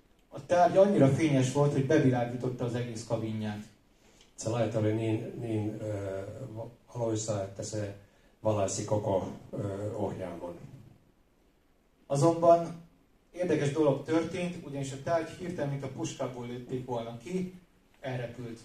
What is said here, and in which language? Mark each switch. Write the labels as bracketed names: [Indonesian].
[Hungarian] A tárgy annyira fényes volt, hogy bevilágította az egész kabinját. [Finnish] Se laite oli niin valoisa, että se valaisi koko ohjaamon. [Hungarian] Azonban érdekes dolog történt, ugyanis a tárgy hirtelen, mint a puskából lőtték volna ki, elrepült.